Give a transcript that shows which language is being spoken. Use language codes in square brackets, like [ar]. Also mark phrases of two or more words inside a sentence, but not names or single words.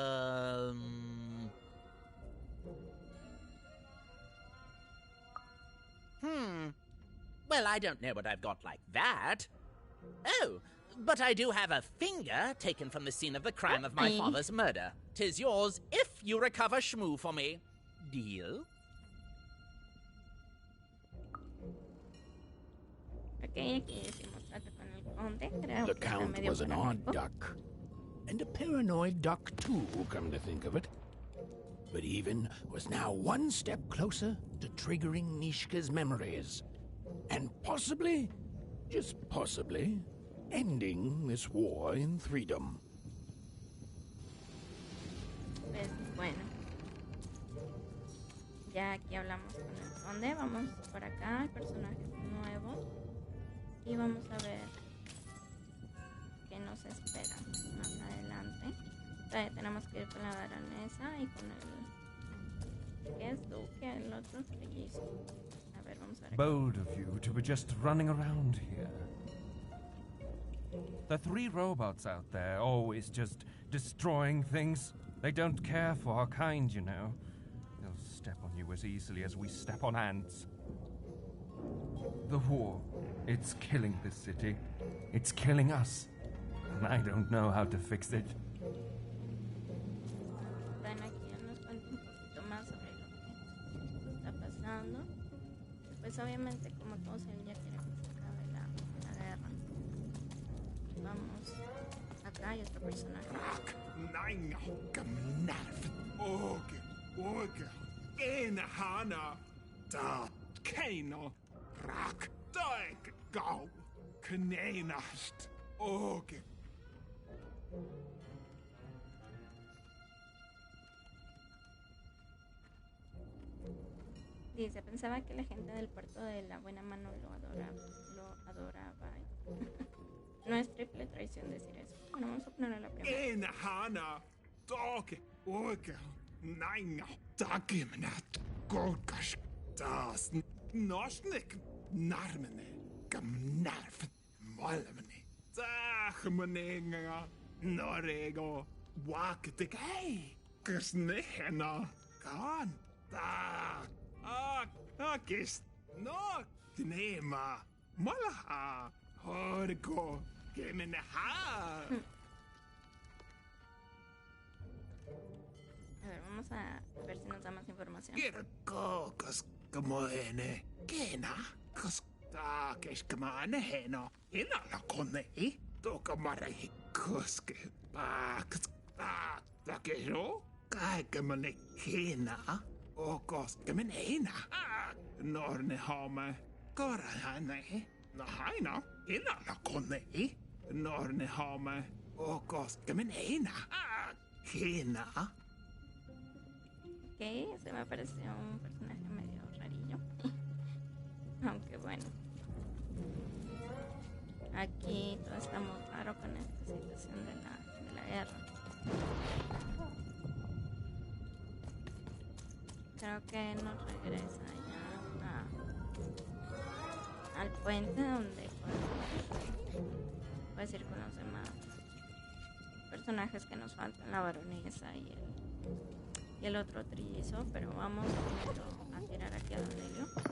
[en] Well, I don't know what I've got like that. Oh, but I do have a finger taken from the scene of the crime of my father's murder. 'Tis yours if you recover Shmoo for me. Deal? [es] Ok, aquí hicimos trato con el conde. Creo [en] The [es] que está [en] Count [es] medio [en] was an odd [es] paranoico. [en] duck. And a paranoid duck, too, come to think of it. But Even was now one step closer to triggering Nishka's memories. And possibly, just possibly, ending this war in freedom. [es] Pues bueno. Ya aquí hablamos con el conde. Vamos por acá, hay personajes nuevos. Y vamos a ver qué nos espera más adelante. Todavía tenemos que ir con la baronesa y con el... ¿Qué es duque? El otro trillizo. A ver, vamos a ver. [en] Bold of you to be just running around here. The 3 robots out there, always just destroying things. They don't care for our kind, you know. They'll step on you as easily as we step on ants. The war, it's killing this city. It's killing us. And I don't know how to fix it. [es] Bueno, aquí ya nos cuenta un poquito más sobre lo que está pasando. Pues obviamente, como todos, él ya quiere que se acabe la guerra. Vamos. Acá hay otro personaje. Nein, Gmnarf. Oge. Hana. Da. Keino. Rak. Daig. Gau. Knenast. Oge. Dice, pensaba que la gente del puerto de la buena mano lo adoraba. No es triple traición decir eso. Bueno, vamos a ponerlo a la primera. Hana. Dog. Oge. Nein. Dagimnat. Golgash. Das. Nosnik. Narmene. Gmnarf. Molmene. Dagmenenga. Norego. Waktig. Hey. Gersnehena. Gan. Da. Kist. No. Gnema. Malaha. Horgo. Gemeneha. A ver, vamos a ver si nos da más información. Kirko. Moene. Kena. Kusta. Kishkamane heno. Inala kone. Tokamare. Kuske. Takero. Kaikamane hena. Okos kemenena. Norne hame. Korahane. Nahaina. Inala kone. Norne hame. Okos kemenena. Hena. Ok, se me pareció un personaje medio rarillo. Aunque bueno. Aquí todo está muy raro con esta situación de la guerra. Creo que nos regresa ya al puente donde puedes ir con los demás personajes que nos faltan, la baronesa y el otro trillizo, pero vamos primero a tirar aquí a Don Helio.